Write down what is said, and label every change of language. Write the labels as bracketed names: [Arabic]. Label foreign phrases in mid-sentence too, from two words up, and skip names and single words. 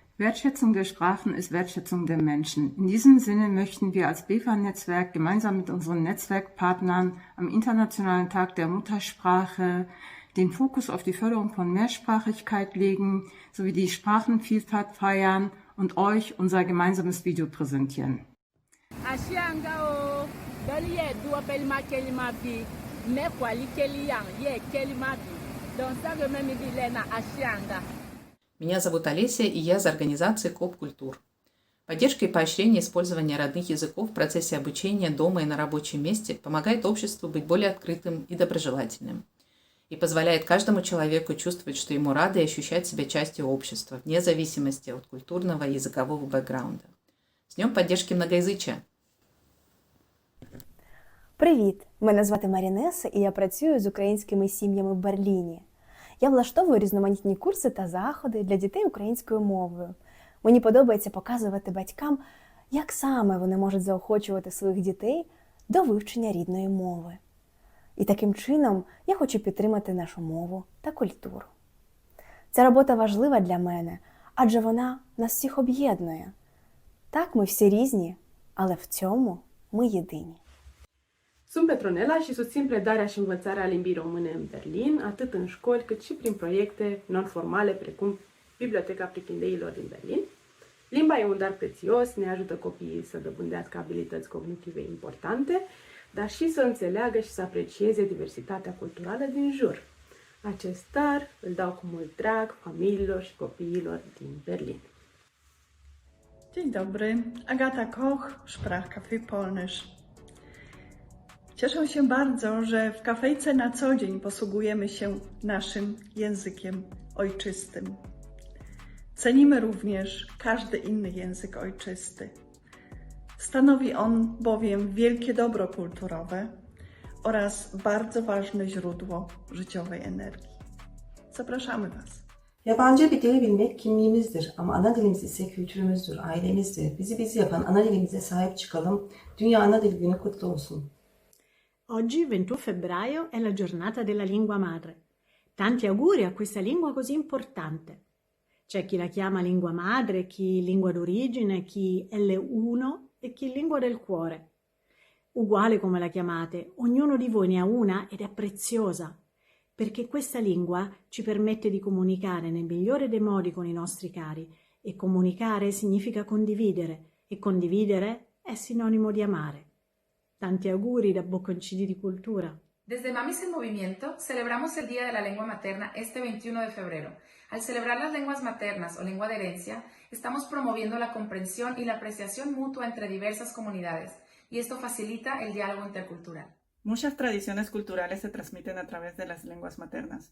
[German] Wertschätzung der Sprachen ist Wertschätzung der Menschen. In diesem Sinne möchten wir als BEFA-Netzwerk gemeinsam mit unseren Netzwerkpartnern am Internationalen Tag der Muttersprache den Fokus auf die Förderung von Mehrsprachigkeit legen, sowie die Sprachenvielfalt feiern und euch unser gemeinsames Video präsentieren. [Russian] Меня зовут Олеся, и я из организации КОП Культур. Поддержка и поощрение использования родных языков в процессе обучения дома и на рабочем месте помогает обществу быть более открытым и доброжелательным. И позволяет каждому человеку чувствовать, что ему рады и ощущать себя частью общества, вне зависимости от культурного и языкового бэкграунда. С Днем поддержки многоязычия! [Ukrainian] Привіт! Мене звати Марінеса, і я працюю з українськими сім'ями в Берліні. Я влаштовую різноманітні курси та заходи для дітей українською мовою. Мені подобається показувати батькам, як саме вони можуть заохочувати своїх дітей до вивчення рідної мови. І таким чином я хочу підтримати нашу мову та культуру. Ця робота важлива для мене, адже вона нас всіх об'єднує. Так, ми всі різні, але в цьому ми єдині. [Romanian] Sunt Petronela și susțin predarea și învățarea limbii române în Berlin, atât în școli cât și prin proiecte non-formale precum Biblioteca Prichindeilor din Berlin. Limba e un dar prețios, ne ajută copiii să dobândească abilități cognitive importante, dar și să înțeleagă și să aprecieze diversitatea culturală din jur. Acest dar îl dau cu mult drag familiilor și copiilor din Berlin. [Polish] Dzień dobry, Agata Koch, Sprachcafé Polnisch. Cieszę się bardzo, że w kafejce na co dzień posługujemy się naszym językiem ojczystym. Cenimy również każdy inny język ojczysty. Stanowi on bowiem wielkie dobro kulturowe oraz bardzo ważne źródło życiowej energii. Zapraszamy Was. [Turkish] Yabancı bir dili bilmek kimliğimizdir ama ana dilimiz ise kültürümüzdür, ailemizdir. Bizi bizi yapan ana dilimize sahip çıkalım. Dünya Ana Dil Günü kutlu olsun. [Italian] Oggi, 21 febbraio, è la giornata della lingua madre. Tanti auguri a questa lingua così importante. C'è chi la chiama lingua madre, chi lingua d'origine, chi L1 e chi lingua del cuore. Uguale come la chiamate, ognuno di voi ne ha una ed è preziosa, perché questa lingua ci permette di comunicare nel migliore dei modi con i nostri cari, e comunicare significa condividere, e condividere è sinonimo di amare. Tanti auguri da Bocconcini di Cultura. [Spanish] Desde Mamis en Movimiento celebramos el Día de la Lengua Materna este 21 de febrero. Al celebrar las lenguas maternas o lengua de herencia, estamos promoviendo la comprensión y la apreciación mutua entre diversas comunidades, y esto facilita el diálogo intercultural. Muchas tradiciones culturales se transmiten a través de las lenguas maternas.